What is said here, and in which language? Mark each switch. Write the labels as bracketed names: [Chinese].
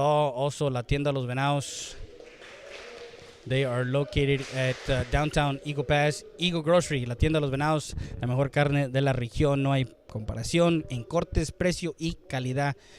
[English] Also, La Tienda Los Venados. They are located at downtown Eagle Pass. [Spanish] Eagle Grocery, La Tienda Los Venados, la mejor carne de la región. No hay comparación en cortes, precio y calidad.